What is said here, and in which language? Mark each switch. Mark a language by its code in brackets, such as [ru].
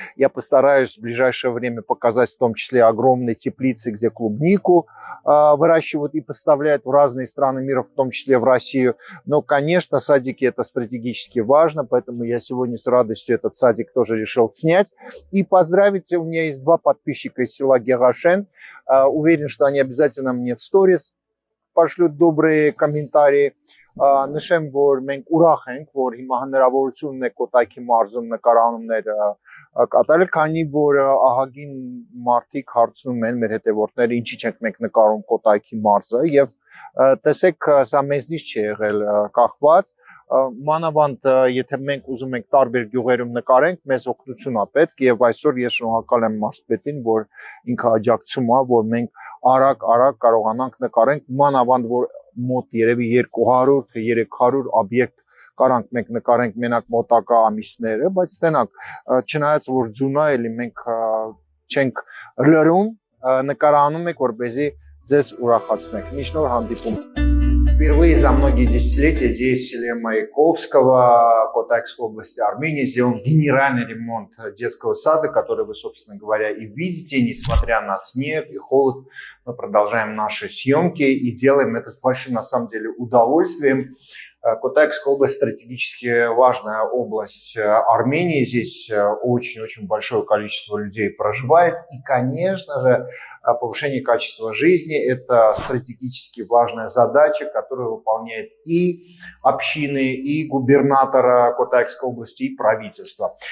[ru] Я постараюсь в ближайшее время показать в том числе огромные теплицы, где клубнику выращивают и поставляют в разные страны мира, в том числе в Россию. Но, конечно, садики это стратегически важно, поэтому я сегодня с радостью этот садик тоже решил снять. И поздравить, у меня есть 2 подписчика из села Герашен. Уверен, что они обязательно мне в сторис пошлют добрые комментарии. [hy] Նշեմ, որ մենք ուրախ ենք, որ հիմա հնարավորությունն է Կոտայքի մարզում նկարանումներ կատարել, քանի որ ահագին մարդիկ հարցնում են մեր հետևորդները, ինչի չենք մենք նկարում Կոտայքի մարզը, եւ տեսեք, սա մեզնից չի եղել կախված, մանավանդ եթե մենք ուզում ենք տարբեր գյուղերում նկարենք, մեզ օգնություն է պետք, եւ այսօր ես շնորհակալ եմ մարզպետին, որ ինքը աջակցում է, որ մենք արագ կարողանանք նկարենք, մանավանդ որ մոտ երևի 200 թե 300 օբյեկտ կարանք մենք նկարենք մենակ մոտակա ամիսները, բայց տենակ, չնայած որ ձյուն է, էլի մենք չենք լրում, նկարանում ենք, որպեսզի ձեզ ուրախացնենք։ Միշտ նոր հանդիպում։ [ru] Впервые за многие десятилетия здесь, в селе Маяковского, Котайской области Армении, сделан генеральный ремонт детского сада, который вы, собственно говоря, и видите. Несмотря на снег и холод, мы продолжаем наши съемки и делаем это с большим, на самом деле, удовольствием. Котайская область стратегически важная область Армении. Здесь очень-очень большое количество людей проживает. И, конечно же, повышение качества жизни – это стратегически важная задача, которую выполняет и общины, и губернатора Котайской области, и правительство.